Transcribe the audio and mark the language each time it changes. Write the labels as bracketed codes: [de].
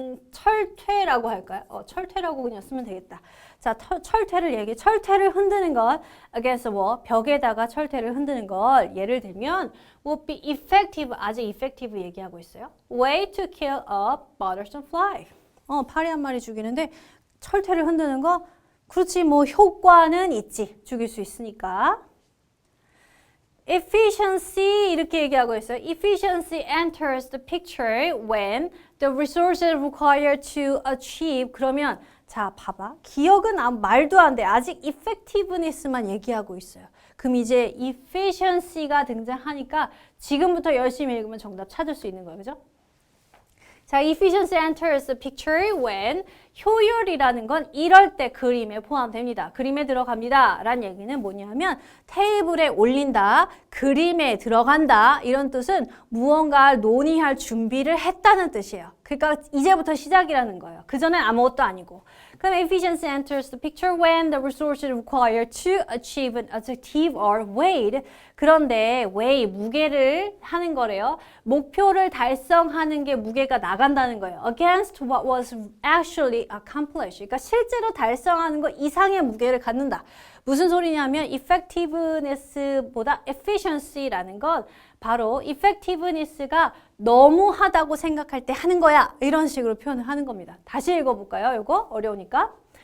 [ko] 철퇴라고 할까요? 철퇴라고 그냥 쓰면 되겠다. 자, 철퇴를 흔드는 것, [en] against wall, [ko] 벽에다가 철퇴를 흔드는 것, 예를 들면, [en] would be effective, [ko] 아직 effective 얘기하고 있어요. [en] way to kill a bothersome fly. [ko] 파리 한 마리 죽이는데, 철퇴를 흔드는 거, 그렇지, 뭐, 효과는 있지. 죽일 수 있으니까. efficiency 이렇게 얘기하고 있어요. [en] efficiency enters the picture when the resources required to achieve. [ko] 그러면 자, 봐봐. 기억은 말도 안 돼. 아직 effectiveness만 얘기하고 있어요. 그럼 이제 efficiency가 등장하니까 지금부터 열심히 읽으면 정답 찾을 수 있는 거예요. 그죠? 자, [en] efficiency enters the picture when [ko] 효율이라는 건 이럴 때 그림에 포함됩니다. 그림에 들어갑니다. 라는 얘기는 뭐냐면 테이블에 올린다, 그림에 들어간다 이런 뜻은 무언가를 논의할 준비를 했다는 뜻이에요. 그러니까 이제부터 시작이라는 거예요. 그전엔 아무것도 아니고. [en] 그럼 efficiency enters the picture when the resources required to achieve an objective are weighed. [ko] 그런데 weigh, 무게를 하는 거래요. 목표를 달성하는 게 무게가 나간다는 거예요. [en] Against what was actually accomplished. [ko] 그러니까 실제로 달성하는 거 이상의 무게를 갖는다. 무슨 소리냐면 effectiveness보다 efficiency라는 건 바로 effectiveness가 너무하다고 생각할 때 하는 거야. 이런 식으로 표현을 하는 겁니다. 다시 읽어볼까요? 이거 어려우니까.